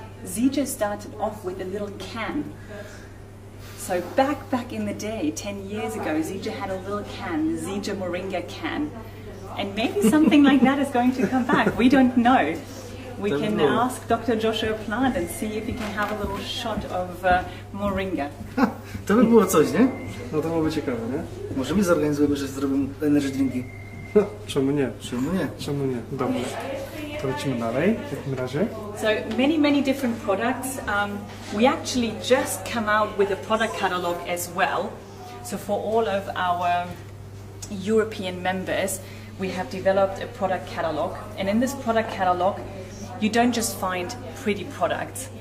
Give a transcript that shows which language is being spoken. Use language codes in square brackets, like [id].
[en] ZIJA started off with a little can. So back in the day, 10 years ago, ZIJA had a little can, the ZIJA Moringa can. And maybe something like that is going to come back. We don't know. We can ask Dr. Joshua Plant and see if he can have a little shot of Moringa. [pl] To by było coś, nie? No to byłoby ciekawe, nie? Może my zorganizujemy, że zrobimy energy drinki. Czemu nie? Czemu nie? Czemu nie? Dobrze. To lecimy dalej w takim razie. [en] So many different products. We actually just come out with a product catalog as well. So for all of our European members, we have developed a product catalog. And in this product catalog, you don't just find pretty products.